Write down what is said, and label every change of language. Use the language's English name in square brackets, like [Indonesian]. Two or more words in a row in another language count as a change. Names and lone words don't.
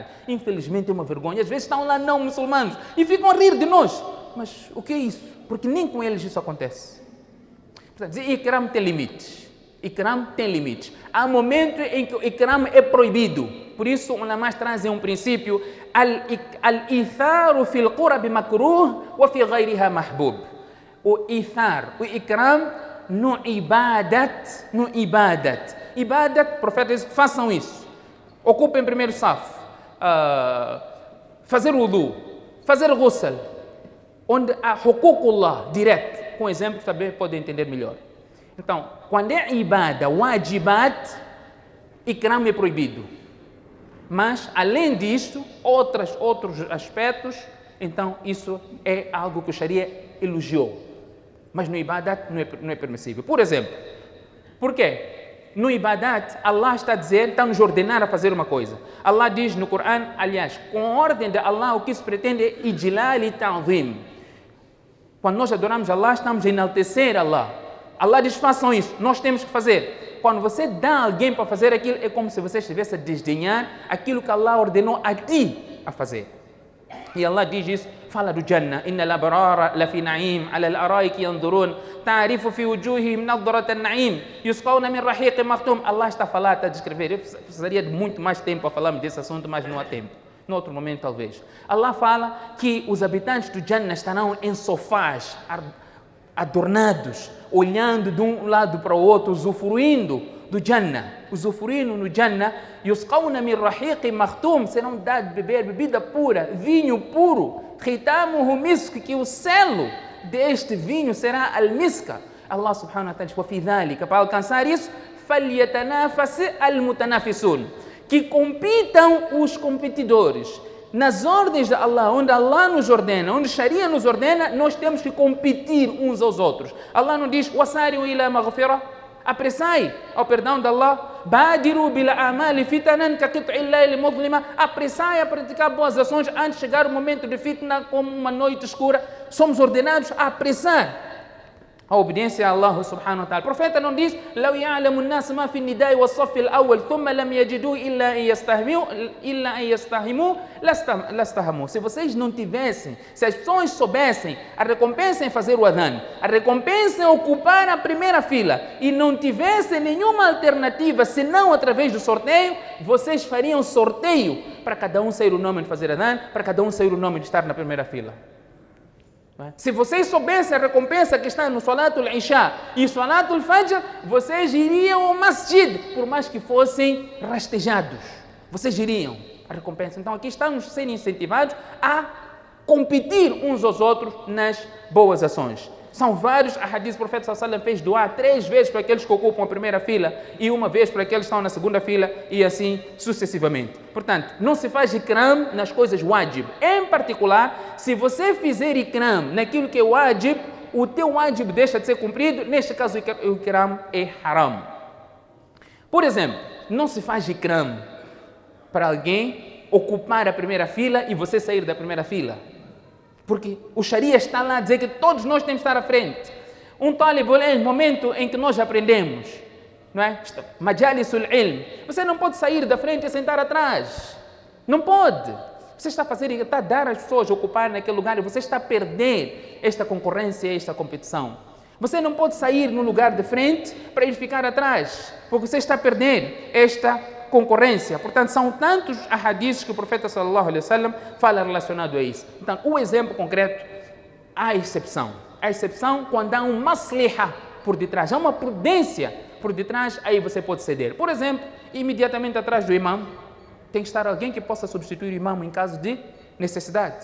[Portuguese] Infelizmente é uma vergonha, às vezes estão lá não muçulmanos e ficam a rir de nós. Mas o que é isso? Porque nem com eles isso acontece. Portanto, Ikram tem limites. Ikram tem limites. Há momentos em que o Ikram é proibido. Por isso, os ulamás trazem um princípio: [Arabic] الإيثار في القرب مكروه وفي غيرها محبوب. [Portuguese] O ithar, o Ikram no ibadat. Ibadat, profeta diz, façam isso. Ocupem primeiro saf. Fazer wudu, fazer ghusl. Onde há huququllah direto. Com exemplos também podem entender melhor. Então, quando é [Arabic] عبادة، واجبات, [Portuguese] Ikram é proibido. Mas, além disso, outros aspectos, então isso é algo que o Sharia elogiou. Mas no ibadat não é permissível. Por exemplo, por quê? No ibadat, Allah está a dizer, está nos ordenar a fazer uma coisa. Allah diz no Corão, aliás, com a ordem de Allah, o que se pretende é ijlal e ta'zim. Quando nós adoramos Allah, estamos a enaltecer Allah. Allah diz, façam isso, nós temos que fazer. Quando você dá a alguém para fazer aquilo, é como se você estivesse a desdenhar aquilo que Allah ordenou a ti a fazer. E Allah diz isso, fala do Jannah. [Arabic] إن الأبرار لفي نعيم، على الأرائك ينظرون، تعرف في وجوههم نضرة النعيم، يسقون من رحيق مختوم. [Portuguese] Allah está a falar, está a descrever. Eu precisaria de muito mais tempo para falarmos desse assunto, mas não há tempo. No outro momento, talvez. Allah fala que os habitantes do Jannah estarão em sofás, adornados, olhando de um lado para o outro, usufruindo do Jannah. Usufruindo no Jannah, [Arabic] يسقون من رحيق مختوم, [Portuguese] serão dados de beber bebida pura, vinho puro, [Arabic] ختامه مسك, [Portuguese] que o selo deste vinho será al-miska. Allah [Arabic] سبحانه وتعالى [Portuguese] diz, [Arabic] وفي ذلك, [Portuguese] para alcançar isso, [Arabic] فليتنافس المتنافسون, [Portuguese] que compitam os competidores. Nas ordens de Allah, onde Allah nos ordena, onde Sharia nos ordena, nós temos que competir uns aos outros. Allah não diz, [Arabic] وسارعوا إلى مغفرة, [Portuguese] apressai ao perdão de Allah, [Arabic] بادروا بالأعمال فتنا كقطع الليل المظلم, [Portuguese] apressai a praticar boas ações antes de chegar o momento de fitna, como uma noite escura. Somos ordenados a apressar a obediência a Allah [Arabic] سبحانه وتعالى. [Portuguese] O profeta não diz, [Arabic] لو يعلم الناس ما في النداء والصف الأول ثم لم يجدوا إلا أن يستهموا لاستهموا. [Portuguese] Se vocês não tivessem, se as pessoas soubessem a recompensa em fazer o adhan, a recompensa em ocupar a primeira fila, e não tivessem nenhuma alternativa senão através do sorteio, vocês fariam sorteio para cada um sair o nome de fazer adhan, para cada um sair o nome de estar na primeira fila. Se vocês soubessem a recompensa que está no Salatul Isha e Salatul Fajr, vocês iriam ao Masjid, por mais que fossem rastejados. Vocês iriam a recompensa. Então aqui estamos sendo incentivados a competir uns aos outros nas boas ações. São vários hadiths, o profeta [Arabic] صلى الله عليه وسلم [Portuguese] fez doar 3 vezes para aqueles que ocupam a primeira fila e 1 vez para aqueles que estão na segunda fila e assim sucessivamente. Portanto, não se faz ikram nas coisas wajib. Em particular, se você fizer ikram naquilo que é wajib, o teu wajib deixa de ser cumprido, neste caso o ikram é haram. Por exemplo, não se faz ikram para alguém ocupar a primeira fila e você sair da primeira fila. Porque o Sharia está lá a dizer que todos nós temos que estar à frente. Um [Arabic] طالب علم, [Portuguese] momento em que nós aprendemos, não é? [Arabic] مجالس العلم. [Portuguese] Você não pode sair da frente e sentar atrás. Não pode. Você está a dar às pessoas a ocupar naquele lugar e você está a perder esta concorrência, esta competição. Você não pode sair no lugar de frente para ir ficar atrás, porque você está a perder esta concorrência. Portanto, são tantos hadiths que o profeta [Arabic] صلى الله عليه وسلم [Portuguese] fala relacionado a isso. Então, o exemplo concreto, há exceção. A exceção quando há um masliha por detrás, há uma prudência por detrás, aí você pode ceder. Por exemplo, imediatamente atrás do imam, tem que estar alguém que possa substituir o imam em caso de necessidade.